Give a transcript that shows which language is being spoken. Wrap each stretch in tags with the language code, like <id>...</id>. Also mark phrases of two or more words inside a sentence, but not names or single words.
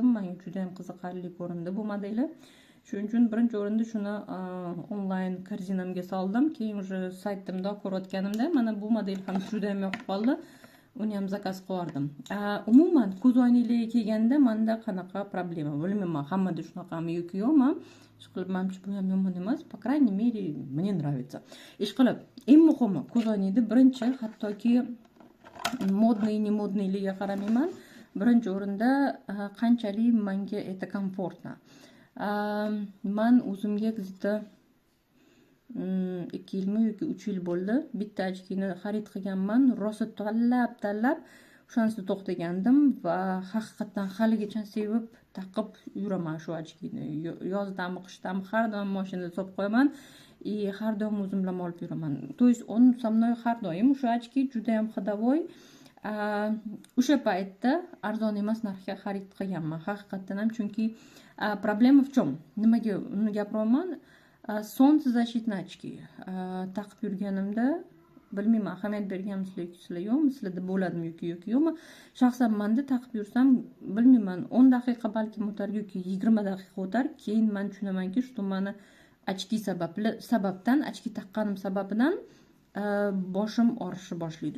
<uz>Menga juda ham qiziqarli ko'rindi bu modeli. Shuning uchun birinchi o'rinda shuni onlayn korzinamga soldim. Keyin уже saytimda ko'rayotganimda mana bu model ham juda ham yoqib qoldi. Uni ham zakaz qildim. Umuman ko'zoynaklarga kelganda menda qanaqa problema? Bilmayman, hammada shunaqami yoki yo'qmi? Ishqilib, menimcha bu ham yomon emas.</uz> <ru>Po крайней мере, мне нравится.</ru> <uz>Ishqilib, eng muhimi ko'zoynakni birinchi, hattoki modniy, ne modniyligiga qaramayman. Birinchi o'rinda qanchalik menga</uz> <ru>это комфортно.</ru> <uz>Men o'zimga где-то 2 yilmi yoki 3 yil bo'ldi. Bitta ochkini xarid qilganman. Rosa tanlab o'shanisida to'xtagandim va haqiqatan haligacha sevib taqib yuraman shu ochkini. Yozdami, qishdami har doim mashinada solib qo'yaman и har doim o'zim bilan olib yuraman.</uz> <ru>То есть он со мной</ru> <uz>har doim. O'sha ochki juda ham xidovoy. O'sha paytda arzon emas narxga xarid qilganman. Haqiqatan ham, chunki problema</uz> <ru>в чем?</ru> <uz>Nimaga uni gapiryapman?</uz> <ru>Солнцезащитные очки</ru> <uz>taqib yurganimda, bilmayman, ahamiyat berganmisizlar yo'qmi, sizlarda bo'ladimi yoki yo'qmi. Shaxsan menda taqib yursam, bilmayman, 10 daqiqa balki o'tar yoki 20 daqiqa o'tar, keyin men tushunamanki, shu meni ochki sababdan, ochki taqqanim sababidan boshim og'rishni boshlaydi.</uz>